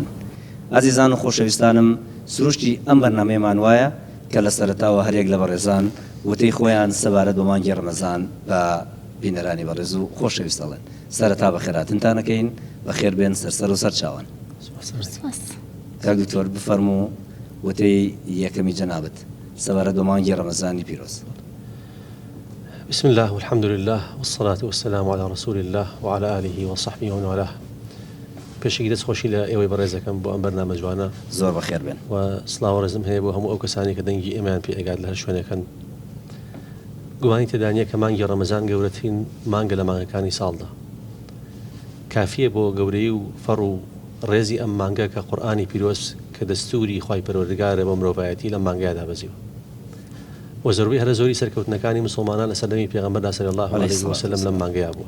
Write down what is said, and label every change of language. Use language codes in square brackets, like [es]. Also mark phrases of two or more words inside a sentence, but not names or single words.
[ckb] ئازیزان و خۆشەویستانم، سروشتی ئەم بەرنامەیەمان وایە کە لە سەرەتاوە هەرێک لە بەڕێزان وتەی خۆیان سەبارەت بە مانگی ڕەمەزان بە بینەرانی بەڕێز و خۆشەویست دەڵێن. سەرەتا بە خێراتنتانەکەین، بەخێر بێن سەرسەر و سەرچاوان. کاک دکتۆر بفەرموو وتەی یەکەمی جەنابەت سەبارەت بە مانگی ڕەمەزانی پیرۆز. [ar] بسم الله والحمد لله والصلاة والسلام على رسول الله وعلى آله وصحبه ومن والاه. [ckb] پێشێکی دەستخۆشی لە ئێوەی بەڕێزەکەم بۆ ئەم بەرنامە جوانە، زۆر بەخێر بێن و سڵاو و ڕێزم هەیە بۆ هەموو ئەو کەسانی کە دەنگی ئێمەیان پێ ئەگات لە هەر شوێنەکەن. گومانی تێدانە کە مانگی ڕەمەزان گەورەترین مانگە لە مانگەکانی ساڵدا، کافیە بۆ گەورەی و فەڕ و ڕێزی ئەم مانگە کە قورئانی پیرۆز کە دەستوری خوای پەروەردگارە بۆ مرۆڤایەتی لەم مانگەیەدا بەزیوە، و زۆربەی هەرە زۆری سەرکەوتنەکانی مسلمانان لە سەردەمی پێغەمبەردا [ar] صلی الله علیه وسلم [ckb] لەم مانگەیە بووە.